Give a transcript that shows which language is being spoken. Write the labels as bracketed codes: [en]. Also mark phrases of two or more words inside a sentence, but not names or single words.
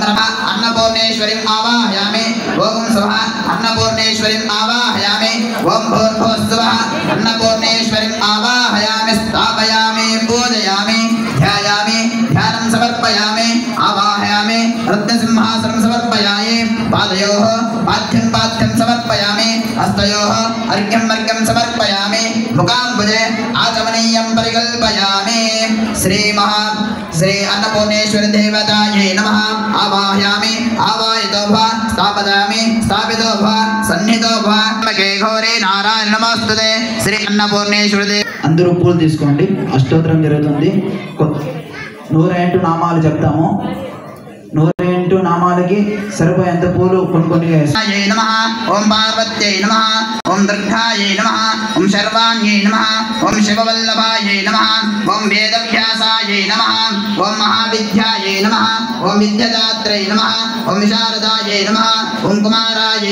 [sa] रम अन्नपूर्णेश्वरीं आवाहयामि ओम स्वाहा अन्नपूर्णेश्वरीं आवाहयामि ओम भूर्भुवस्सुवः अन्नपूर्णेश्वरीं आवाहयामि स्थापयामि पूजयामि ध्यायामि ध्यानं समर्पयामि आवाहयामि रत्नसिंहासनं समर्पयामि पादयोः पाद्यं पाद्यं समर्पयामि हस्तयोः अर्घ्यं अर्घ्यं समर्पयामि मुखाम्बुजे आचमनीयं परिकल्पयामि श्री अन्नपूर्णेश्वरी देवतायै नमः आवाहयामि आवाहितो भव स्थापयामि स्थापितो भव सन्निहितो भव मके घोरे नारायण नमोस्तुते श्री अन्नपूर्णेश्वरी [te] అందరూ పూలు తీసుకోండి. అష్టోత్తరం జరుగుతుంది. 108 నామాలు చెప్తాము. 108 నామాలకి సరిపోయేంత పూలు కొన్ని [sa] नमः ओम पार्वत्यै नमः ओम दुर्गायै नमः ओम शर्वाण्यै नमः ओम शिववल्लभायै नमः ओम वेदव्यासायै नमः ओम महाविद्यायै नमः ओम विद्यादात्रै नमः ओम विशारदायै नमः ओम कुमारायै